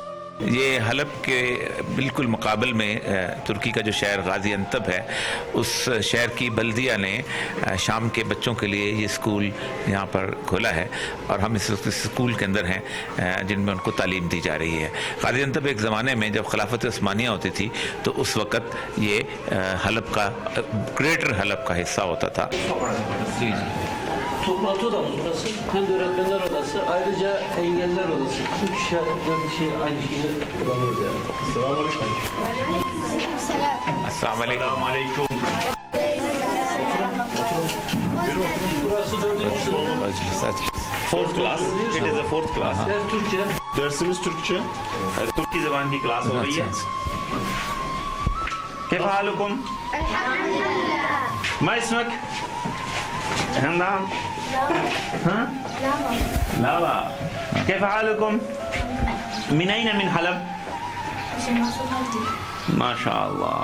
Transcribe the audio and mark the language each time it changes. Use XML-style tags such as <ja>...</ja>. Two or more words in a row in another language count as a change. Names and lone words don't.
<ur>یہ حلب کے بالکل مقابل میں ترکی کا جو شہر غازی انتب ہے، اس شہر کی بلدیہ نے شام کے بچوں کے لیے یہ اسکول یہاں پر کھولا ہے اور ہم اس وقت اسکول کے اندر ہیں جن میں ان کو تعلیم دی جا رہی ہے. غازی انتب ایک زمانے میں جب خلافت عثمانیہ ہوتی tھی تو اس وقت یہ حلب کا، گریٹر حلب کا حصہ ہوتا تھا. جی</ur> <tr>Toplantı odamız burası. Hem de öğretmenler odası, ayrıca engeller odası. Üç şey aynı şeyi kullanıyoruz yani.</tr> <ar>السلام علیکم.</ar> <tr>Burası 4. sınıf.</tr> <en>Fourth class. It is a fourth class.</en> <tr>Ders Türkçe. Dersimiz Türkçe.</tr> <ur>Türkçe زبان کی کلاس ہو رہی ہے.</ur> <ar>كيف حالكم؟ ما اسمك؟ هندام؟ ها؟ لاوا. كيف حالكم؟ من أين من حلب؟ ما شاء الله.</ar>